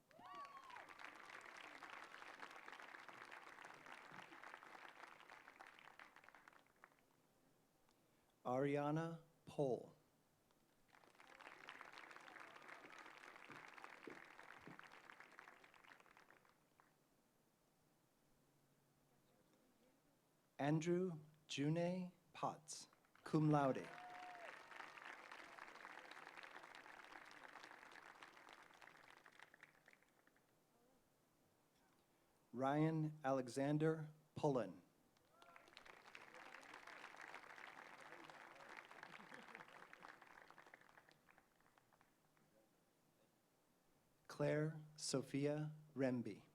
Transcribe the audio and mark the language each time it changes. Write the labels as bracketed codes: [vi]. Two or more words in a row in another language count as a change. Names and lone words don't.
[en] Ariana Pohl. Andrew June Potts, [la] cum laude. [en] Ryan Alexander Pullen. Claire Sophia Remby.